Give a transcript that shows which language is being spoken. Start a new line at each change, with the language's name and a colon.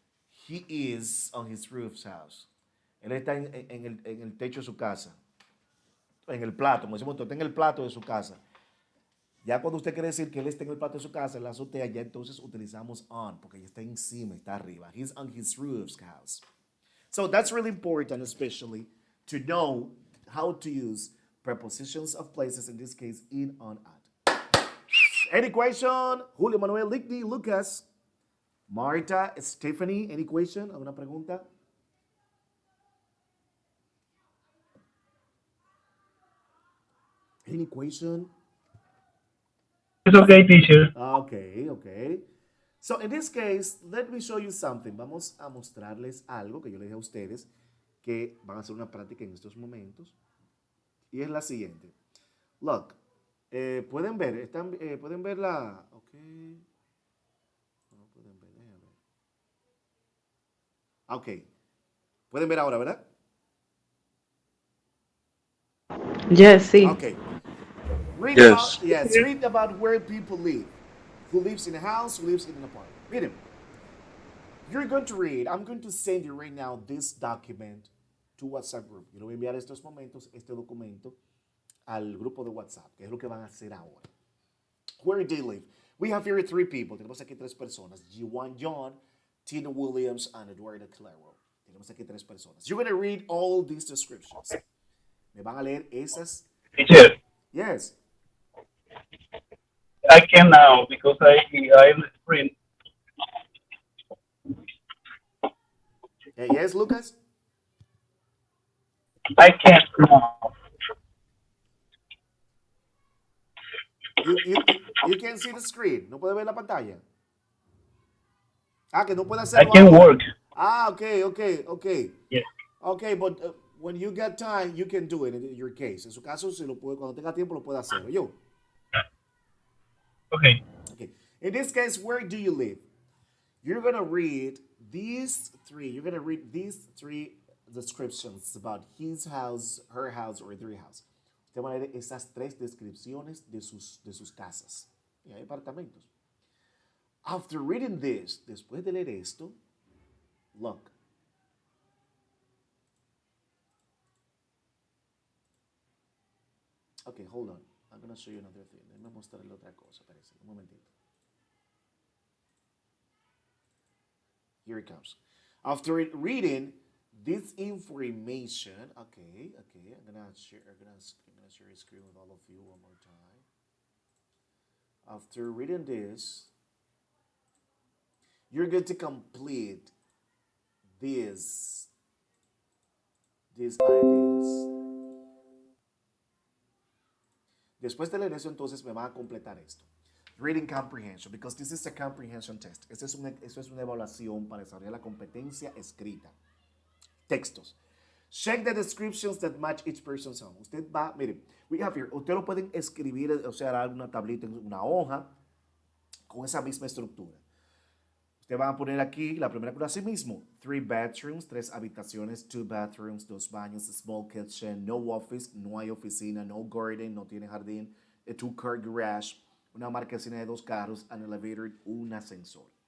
English: He is on his roof's house.
Spanish: Él está en el techo de su casa. En el plato, como decimos, está en el plato de su casa. Ya cuando usted quiere decir que él está en el plato de su casa, en la azotea, ya entonces utilizamos on, porque ya está encima, está arriba.
English: He's on his roof's house. So that's really important, especially to know how to use prepositions of places, in this case, in, on, at. Any question? Julio Manuel, Ligny, Lucas, Marta, Stephanie, any question?
Spanish: ¿Alguna pregunta?
English: Any question? It's okay, teacher. Okay. So in this case, let me show you something.
Spanish: Vamos a mostrarles algo que yo les dije a ustedes que van a hacer una práctica en estos momentos. Y es la siguiente.
English: Look,
Spanish: pueden ver, pueden ver la... Ok. No pueden ver, déjame ver. Ok. Pueden ver ahora, ¿verdad?
English: Yes, sí. Okay. Yes. Read about where people live. Who lives in a house, who lives in an apartment.
Spanish: Miren,
English: you're going to read, I'm going to send you right now this document to WhatsApp group.
Spanish: Yo le voy a enviar estos momentos, este documento, al grupo de WhatsApp, que es lo que van a hacer ahora.
English: Where do you live? We have here three people.
Spanish: Tenemos aquí tres personas. Juan John, Tina Williams, and Eduardo Calero. Tenemos aquí tres personas.
English: You're going to read all these descriptions.
Spanish: Me van a leer esas.
English: Teacher, Yes. I can now because I'm the screen. Yes, Lucas? I can't now. You can see the screen.
Spanish: No puede ver la pantalla. Ah, que no puede
English: I
Spanish: hacerlo
English: can
Spanish: ahora.
English: work. Ah, okay. Yes. Okay, but when you get time, you can do it in your case.
Spanish: En su caso, si lo puede, cuando tenga tiempo, lo puede hacer. Yo.
English: Okay. Okay. In this case, where do you live? You're going to read these three. You're going to read these three descriptions about his house, her house, or their house.
Spanish: Usted va a leer esas tres descripciones de sus casas. Y hay apartamentos.
English: After reading this,
Spanish: después de leer esto,
English: look. Okay, hold on. I'm going to show you another thing. Déjame mostrarle otra cosa. Parece. Un momentito. Here it comes. After reading this information, okay, I'm gonna share a screen with all of you one more time. After reading this, you're going to complete these ideas.
Spanish: Después de leer eso, entonces me van a completar esto.
English: Reading comprehension, because this is a comprehension test.
Spanish: Eso es una evaluación para desarrollar la competencia escrita. Textos.
English: Check the descriptions that match each person's home.
Spanish: Usted va, mire,
English: we have here,
Spanish: usted lo pueden escribir, o sea, una tablita en una hoja con esa misma estructura. Usted va a poner aquí la primera cosa así mismo.
English: 3 bedrooms,
Spanish: 3 habitaciones,
English: 2 bathrooms,
Spanish: 2 baños,
English: small kitchen, no office,
Spanish: no hay oficina,
English: no garden,
Spanish: no tiene jardín,
English: a 2-car garage,
Spanish: una marquesina de 2 carros,
English: an elevator,
Spanish: un ascensor.